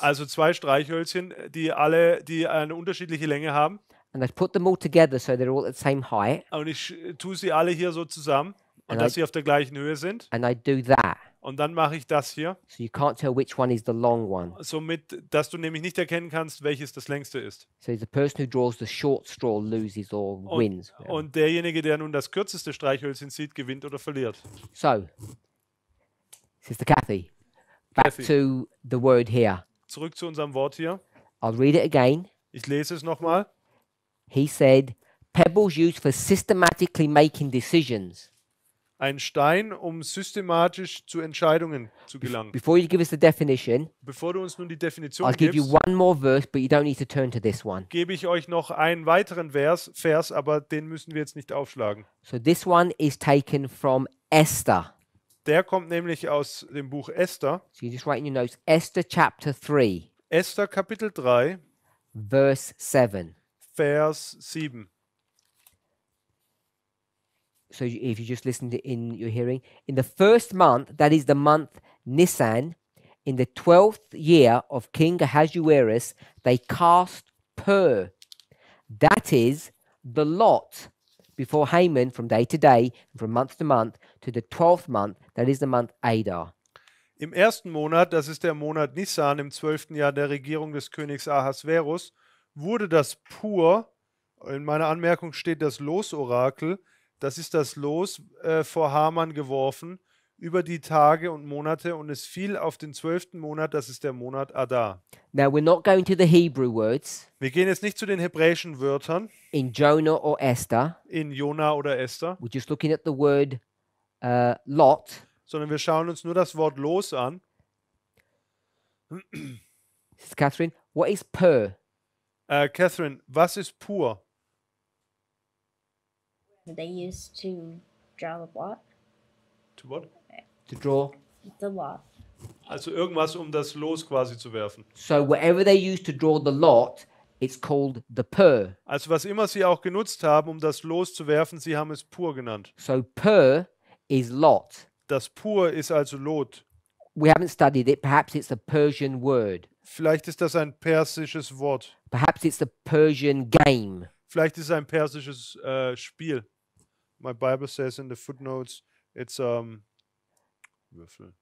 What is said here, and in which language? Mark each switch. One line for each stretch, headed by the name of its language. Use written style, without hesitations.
German: Also 2 Streichhölzchen, die eine unterschiedliche Länge haben.
English: and I'd put them all together so they're all at the same height,
German: Und ich tue sie alle hier so zusammen, und
English: And
German: dass
English: I-
German: sie auf der gleichen Höhe sind.
English: and I'd do that.
German: Und dann mache ich das hier,
English: So you can't tell which one is the long one.
German: somit, dass du nämlich nicht erkennen kannst, welches das längste ist.
English: So the person who draws the short straw loses or wins.
German: Und derjenige, der nun das kürzeste Streichhölzchen sieht, gewinnt oder verliert.
English: So, Sister Kathy, back Kathy. to the word here.
German: Zurück zu unserem Wort hier.
English: I'll read it again.
German: Ich lese es nochmal.
English: He said, pebbles used for systematically making decisions.
German: Ein Stein, um systematisch zu Entscheidungen zu gelangen.
English: Before you give us the definition,
German: Bevor du uns nun die Definition
English: I'll give you
German: gibst,
English: one more verse, but you don't need to turn to this one.
German: gebe ich euch noch einen weiteren Vers, aber den müssen wir jetzt nicht aufschlagen.
English: So this one is taken from Esther.
German: Der kommt nämlich aus dem Buch Esther.
English: So you just write in your notes, Esther chapter 3,
German: Esther Kapitel 3,
English: verse 7.
German: Vers 7.
English: So if you just listen in your hearing, in the first month, that is the month Nisan, in the 12th year of King Ahasuerus, they cast pur. That is the lot before Haman from day to day, and from month to month, to the 12th month, that is the month Adar.
German: Im ersten Monat, das ist der Monat Nisan, im 12. Jahr der Regierung des Königs Ahasverus, wurde das Pur, in meiner Anmerkung steht das Losorakel, das ist das Los vor Haman geworfen über die Tage und Monate und es fiel auf den 12. Monat, das ist der Monat Adar.
English: Now, we're not going to the Hebrew words
German: Wir gehen jetzt nicht zu den hebräischen Wörtern
English: in Jonah or Esther.
German: in Jona oder Esther,
English: We're just looking at the word lot.
German: sondern wir schauen uns nur das Wort Los an.
English: This is Catherine. What is per?
German: Catherine, was ist Pur?
English: They used to draw the lot. To what? To draw. The lot.
German: Also irgendwas, um das Los quasi zu werfen.
English: So whatever they use to draw the lot, it's called the per.
German: Also was immer sie auch genutzt haben, um das Los zu werfen, sie haben es Pur genannt.
English: So per is lot.
German: Das Pur ist also Lot.
English: We haven't studied it. Perhaps it's a Persian word.
German: Vielleicht ist das ein persisches Wort.
English: Perhaps it's a Persian game.
German: Vielleicht ist es ein persisches Spiel.
English: My Bible says in the footnotes, it's Würfel.